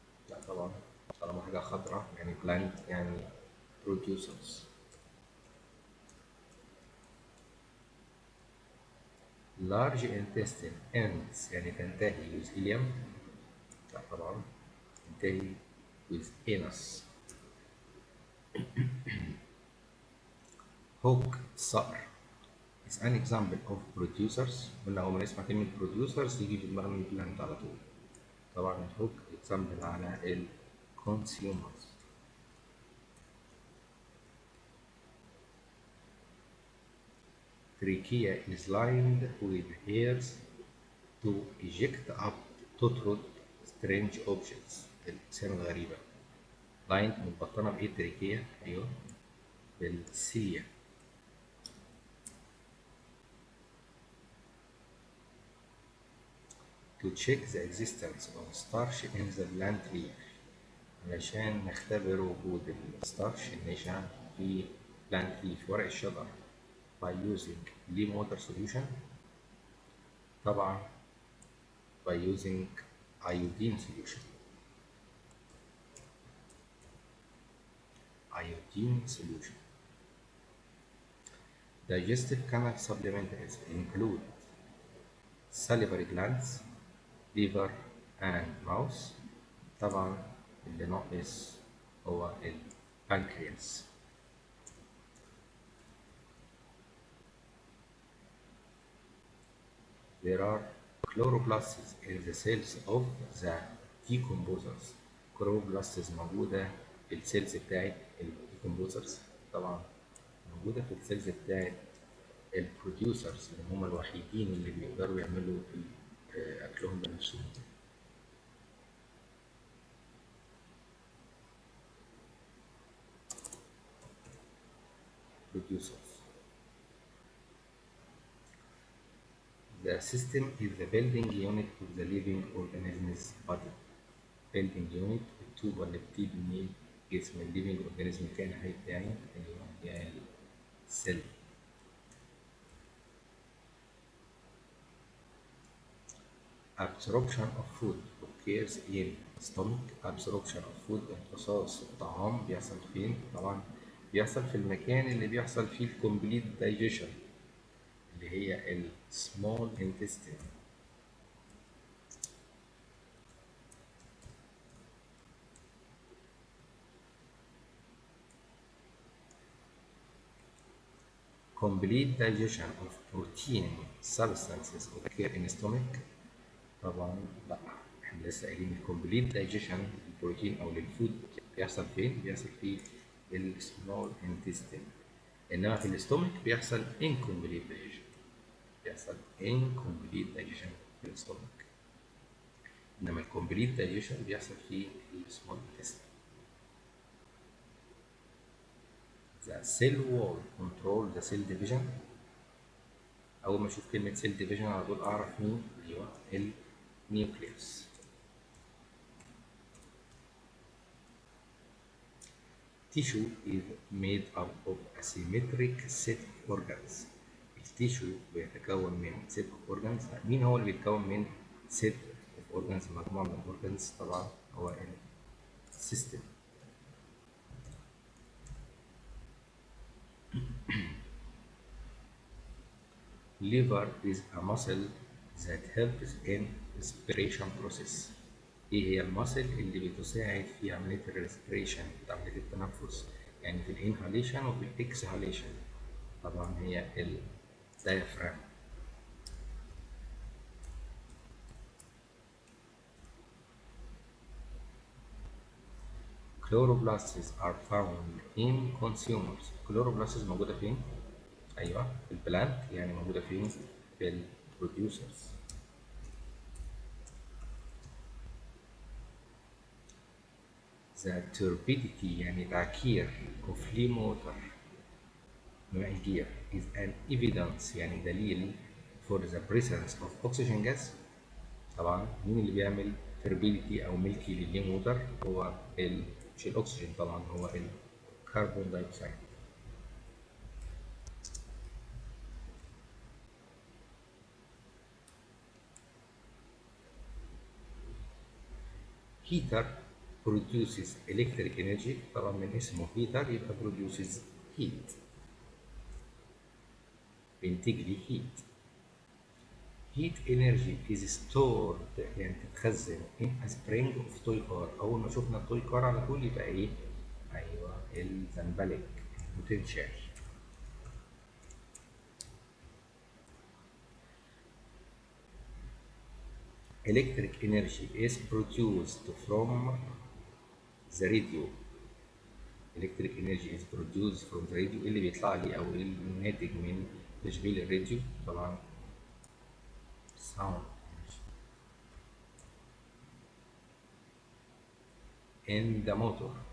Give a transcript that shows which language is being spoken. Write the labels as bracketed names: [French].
[Arabic] لا طبعا طالما حاجة خضراء يعني plant يعني producers. [English] large intestine ends [Arabic] يعني تنتهي [English] with ileum. [Arabic] لا طبعا تنتهي [English] with anus. hook صقر is an example of producers. [Arabic] قلنا أول ما نسمع كلمة producers يجي في دماغنا plant على طول. طبعا [English] hook example [Arabic] على ال consumers. [English] trachea is lined with hairs to eject up [Arabic] تطرد [English] strange objects [Arabic] الأجسام الغريبة. lined متبطنة بإيه التركية؟ أيوه بالسيليا. [English] to check the existence of starch in the plant leaf [Arabic] علشان نختبر وجود الستارش النشا في [English] plant leaf [Arabic] ورق الشجر [English] by using lean water solution. طبعا by using iodine solution. iodine solution. digestive canal supplementaries include salivary glands, liver and mouth. [Arabic] طبعا اللي ناقص هو البنكرياس. [English] There are chloroplasts in the cells of the decomposers. [Arabic] chloroplasts موجودة في السيلز بتاعت الديكمبوزرز، طبعا موجودة في السيلز بتاعت البروديوسرز اللي هم الوحيدين اللي بيقدروا يعملوا أكلهم بنفسهم. [English] producers. The system is the building unit of the living organism's body. [Arabic] building unit الطوبة اللي بتبني جسم الليفينج اورجانيزم كائن حي بتاعي اللي هي السيل. [English] absorption of food occurs in stomach. [Arabic] absorption of food امتصاص الطعام بيحصل فين؟ طبعا بيحصل في المكان اللي بيحصل فيه الكومبليت دايجيشن اللي هي ال small intestine. [English] complete digestion of protein substances occur in stomach. [Arabic] طبعا لا، احنا لسه قايلين الكومبليت دايجيشن للبروتين او للفود بيحصل فين؟ بيحصل في السمول انتستين، انما في الاستومك بيحصل incomplete digestion. بيحصل incomplete digestion في الاستومك، انما الكومبليت دايجيشن بيحصل في السمول انتستين. [English] The cell wall control the cell division. [Arabic] أول ما أشوف كلمة cell division على طول أعرف مين؟ أيوه النيوكليوس. [English] Tissue is made up of a symmetric set of organs. [Arabic] التيشو بيتكون من [English] set of organs. [Arabic] مين هو اللي بيتكون من [English] set of organs؟ [Arabic] مجموعة من الأورجانز طبعا هو السيستم. [English] Liver is a muscle that helps in respiration process. [Arabic] ايه هي المسل اللي بتساعد في عملية الريسبريشن، عملية التنفس، يعني في الانهاليشن وفي الاكسهاليشن؟ طبعا هي الدايفرام. [English] Chloroplasts are found in consumers. [Arabic] chloroplasts موجودة فين؟ أيوه في البلانت، يعني موجودة فين؟ في البروديوسرز. [English] The turbidity [Arabic] يعني تعكير [English] of lean water [Arabic] ماء الجير [English] is an evidence [Arabic] يعني دليل [English] for the presence of oxygen gas. [Arabic] طبعا مين اللي بيعمل turbidity أو ملكي لللين ووتر؟ هو مش الأكسجين طبعا، هو الكربون دايوكسيد. [English] heater produces electric energy. [Arabic] طبعا من اسمه [English] heater يبقى produces heat، [Arabic] بينتج لي [English] heat. heat energy is stored [Arabic] يعني تتخزن [English] in a spring of toy car. [Arabic] أول ما شفنا التوي كار على طول يبقى إيه؟ أيوه الزنبلك potential. [English] electric energy is produced from the radio. electric energy is produced from the radio. [Arabic] اللي بيطلع لي أو الناتج من تشغيل الراديو طبعا [English] sound in the motor.